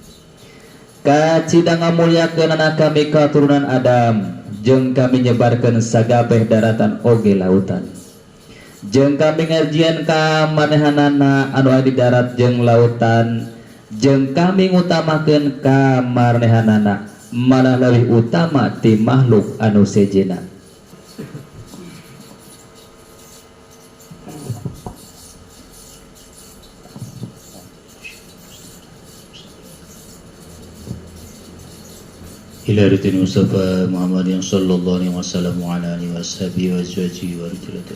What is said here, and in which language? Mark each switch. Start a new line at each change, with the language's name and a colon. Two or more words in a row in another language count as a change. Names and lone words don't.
Sundanese: Kacidang ngamulyakeun anak kami katurunan Adam, jeung kami nyebarkeun sagabeh daratan oge lautan. Jeung kami ngajian ka manehanana anu aya di darat jeung lautan, jeung kami ngutamakeun ka manehanana malah lebih utama ti makhluk anu sejena.
Arabic: إلى رد المصطفى محمد صلى الله عليه وسلم وعلى آله وصحبه وأزواجه ورسوله.